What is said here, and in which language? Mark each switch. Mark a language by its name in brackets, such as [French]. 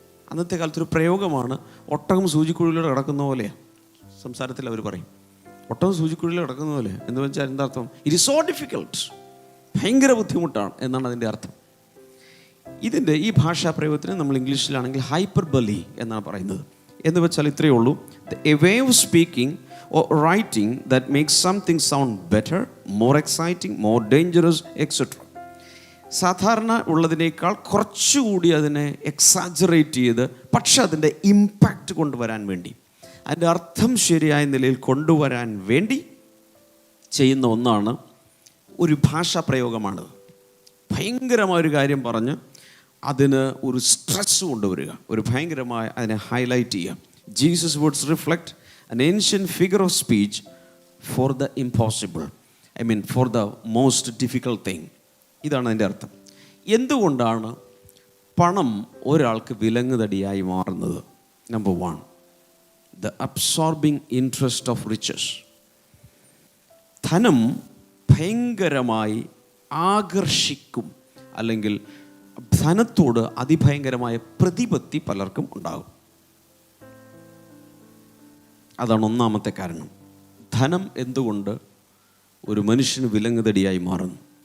[Malayalam] അന്നത്തെ കാലത്തൊരു പ്രയോഗമാണ്. ഒട്ടകം സൂചിക്കുഴയിലൂടെ കിടക്കുന്ന പോലെയാണ്. സംസാരത്തിൽ അവർ പറയും ഒട്ടകം സൂചിക്കുഴയിൽ കിടക്കുന്ന പോലെ. എന്ന് വെച്ചാൽ എന്താ അർത്ഥം? [English] it is so difficult, [Malayalam] ഭയങ്കര ബുദ്ധിമുട്ടാണ് എന്നാണ് അതിൻ്റെ അർത്ഥം. ഇതിൻ്റെ ഈ ഭാഷാ പ്രയോഗത്തിന് നമ്മൾ ഇംഗ്ലീഷിലാണെങ്കിൽ ഹൈപ്പർബലി എന്നാണ് പറയുന്നത്. എന്ന് വെച്ചാൽ ഇത്രയേ ഉള്ളൂ, [English] A way of speaking or writing that makes something sound better, more exciting, more dangerous, etc. [Malayalam] സാധാരണ ഉള്ളതിനേക്കാൾ കുറച്ചുകൂടി അതിനെ എക്സാജറേറ്റ് ചെയ്ത്, പക്ഷെ അതിൻ്റെ ഇമ്പാക്റ്റ് കൊണ്ടുവരാൻ വേണ്ടി, അതിൻ്റെ അർത്ഥം ശരിയായ നിലയിൽ കൊണ്ടുവരാൻ വേണ്ടി ചെയ്യുന്ന ഒന്നാണ്, ഒരു ഭാഷാ പ്രയോഗമാണ്. ഭയങ്കരമായൊരു കാര്യം പറഞ്ഞ് അതിന് ഒരു സ്ട്രെസ് കൊണ്ടുവരിക, ഒരു ഭയങ്കരമായ അതിനെ ഹൈലൈറ്റ് ചെയ്യുക. [English] Jesus words reflect an ancient figure of speech for the impossible, for the most difficult thing. [Malayalam] ഇതാണ് അതിൻ്റെ അർത്ഥം. എന്തുകൊണ്ടാണ് പണം ഒരാൾക്ക് വിലങ്ങുതടിയായി മാറുന്നത്? [English] Number 1, the absorbing interest of riches. [Malayalam] ധനം ഭയങ്കരമായി ആകർഷിക്കും, അല്ലെങ്കിൽ ധനത്തോട് അതിഭയങ്കരമായ പ്രതിപത്തി പലർക്കും ഉണ്ടാകും. അതാണ് ഒന്നാമത്തെ കാരണം. ധനം എന്തുകൊണ്ട് ഒരു മനുഷ്യന് വിലങ്ങുതടിയായി മാറുന്നു?